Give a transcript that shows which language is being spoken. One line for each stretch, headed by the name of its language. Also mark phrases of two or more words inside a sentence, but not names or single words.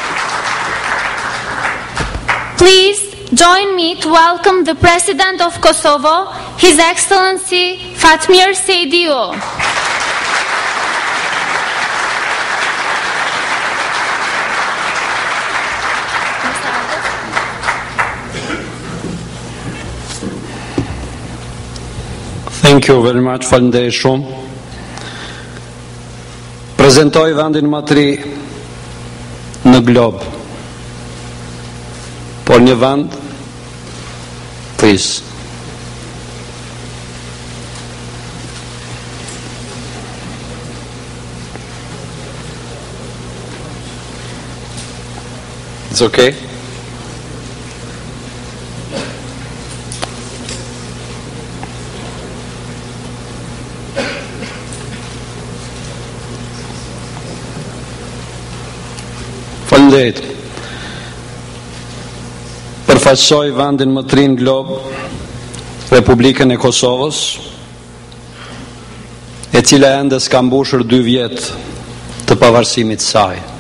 English: Please join me to welcome the President of Kosovo, His Excellency Fatmir Sejdiu. Thank you very much,
Albanian: faleminderit shumë. Prezentoj vendin më të ri në glob. Por një vend,
English: please. It's okay?
Albanian: Faleminderit. Përfaqësoj vendin më të ri në glob, Republikën e Kosovës, e cila ende s'ka mbushur 2 vjet të pavarësimit të saj.